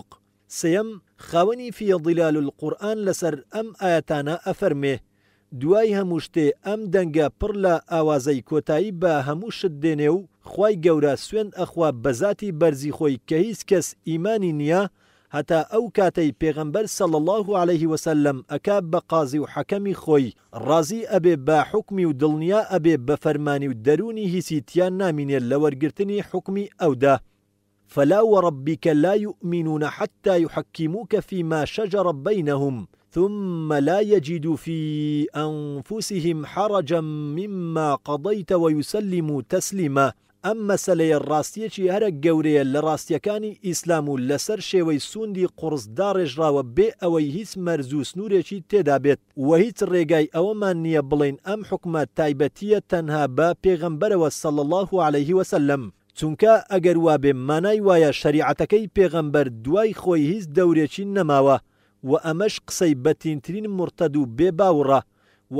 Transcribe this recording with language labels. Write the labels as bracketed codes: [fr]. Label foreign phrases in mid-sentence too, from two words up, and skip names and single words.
[ckb] سێەم خاوەنی فیضلال القورئان لەسەر ئەم ئاەتانە ئەفەرمێ دوای هەموو شتێ ئەم دەنگە پڕ لە ئاوازەی کۆتایی بە هەموو شت دێنێ و خوای گەورە سوێند ئەخوا بە ذاتی بەرزی خۆی کە هیچ کەس ئیمانی نییە هەتا ئەو کاتەی پێغەمبەر [ar] صلی الله عليه وسلم [ckb] ئەکا بە قازی و حەکەمی خۆی ڕازی ئەبێ بە حکمی و دڵنیا ئەبێ بە فەرمانی و دەرونی هیچی تیان نامینێت لە وەرگرتنی حکمی ئەودا. [ar] فلا وربك لا يؤمنون حتى يحكموك فيما شجر بينهم ثم لا يجدوا في أنفسهم حرجا مما قضيت ويسلموا تسليما. [ckb] ئەم مەسەلەیە ڕاستیەکی هەرە گەورەیە لە ڕاستیەکانی ئیسلام و لەسەر شێوەی سوندی قورسدا ڕێژراوە بێ ئەوەی هیچ مەرز و سنوورێکی تێدا بێت و هیچ ڕێگای ئەوەمان نییە بڵین ئەم حکومە تایبەتیە تەنها بە پێغەمبەرەوە [ar] صلی الله عليه وسلم، [ckb] چونکە ئەگەر وابێ مانای وایە شەریعەتەکەی پێغەمبەر دوای خۆی هیچ دەورێکی نەماوە و ئەمەش قسەی بەتینترین مرتەد و بێباوڕە و